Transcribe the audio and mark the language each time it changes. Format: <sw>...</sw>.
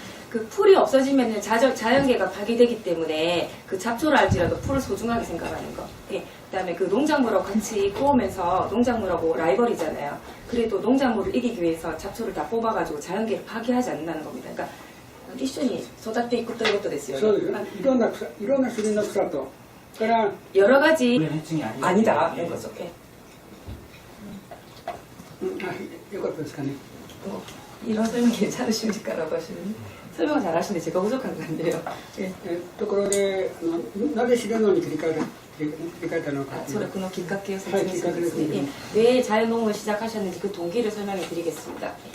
<ko>그 풀이 없어지면 자연계가 파괴되기 때문에 그 잡초를 알지라도 풀을 소중하게 생각하는 거. 예. 그다음에 그 농작물하고 같이 꼬우면서 농작물하고 라이벌이잖아요. 그래도 농작물을 이기기 위해서 잡초를 다 뽑아가지고 자연계를 파괴하지 않는다는 겁니다.</ko> <ja>그러니까 一緒に育っていくということですよね. そうですね。いろんな種類の草と、から</ja> <ko>여러 가지 해충이 아니다 이런 거죠. 예.</ko> <ja>よかったですかね。</ja> <ko>이런 설명 괜찮으십니까라고 하시는 설명 잘하시는데 제가 부족한 것 같네요. 예.</ko> <ja>ところでなぜシレノに切り替えたのか。それこのきっかけを説明するんですね.</ja> <ko>왜 자연농을 시작하셨는지 그 동기를 설명해 드리겠습니다.</ko>